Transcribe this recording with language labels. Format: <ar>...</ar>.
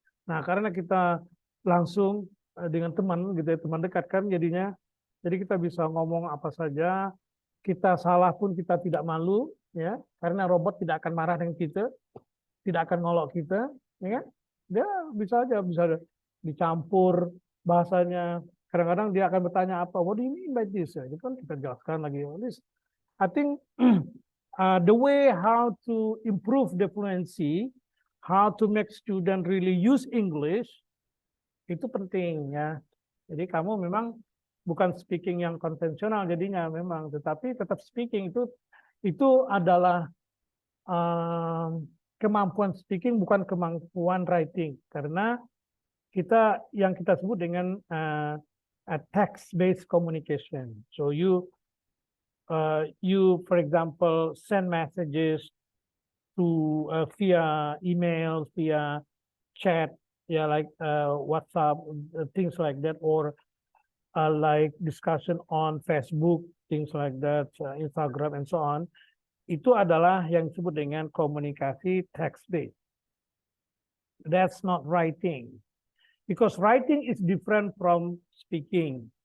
<id>Nah karena kita langsung dengan teman gitu ya, teman dekat kan jadinya, jadi kita bisa ngomong apa saja, kita salah pun kita tidak malu, ya, karena robot tidak akan marah dengan kita, tidak akan ngolok kita, ya kan? Dia bisa aja bisa dicampur bahasanya. Kadang-kadang dia akan bertanya apa,</id> <en>what do you mean by this?</en> <id>Ya, itu kan kita jelaskan lagi.</id> <en>I think the way how to improve the fluency, how to make student really use English,</en> <id>itu penting ya. Jadi kamu memang bukan speaking yang konvensional jadinya memang, tetapi tetap speaking itu adalah kemampuan speaking bukan kemampuan writing, karena yang kita sebut dengan text based communication.</id> <en>So you for example send messages to via email, via chat, yeah, like WhatsApp, things like that, or like discussion on Facebook, things like that, Instagram and so on.</en> <id>Itu adalah yang disebut dengan komunikasi text-based.</id> <en>That's not writing. Because writing is different from speaking.</en>